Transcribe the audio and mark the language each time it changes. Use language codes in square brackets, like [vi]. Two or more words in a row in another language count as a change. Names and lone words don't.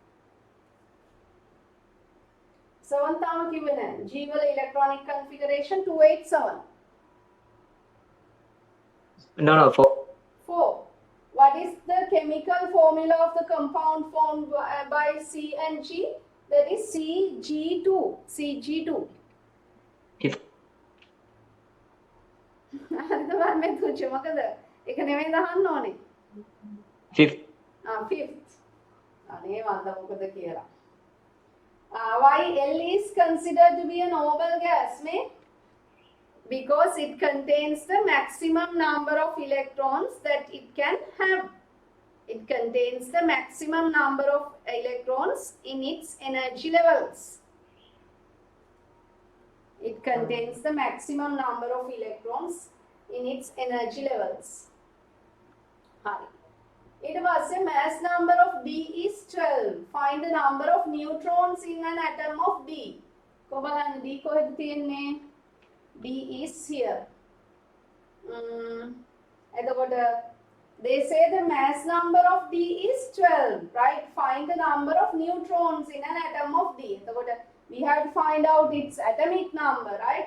[en] Seventh one given G will electronic configuration 287. No, 4. 4. What is the chemical formula of the compound formed by C and G? That is Cg2. Cg2. If [si] හරිද Methuja මොකද? ඒක නෙමෙයි දහන්න ඕනේ. [en] 5th. Fifth. [si] අනේ වන්ද මොකද කියලා. [en] Why L is considered to be a noble gas, mate? Because it contains the maximum number of electrons that it can have. It contains the maximum number of electrons in its energy levels. It contains the maximum number of electrons in its energy levels. Hi. It was a mass number of D is 12. Find the number of neutrons in an atom of D. [si] කොබලන්න D කොහෙද තියෙන්නේ? [en] D is here. එතකොට they say the mass number of D is 12, right? Find the number of neutrons in an atom of D. එතකොට we have to find out its atomic number, right?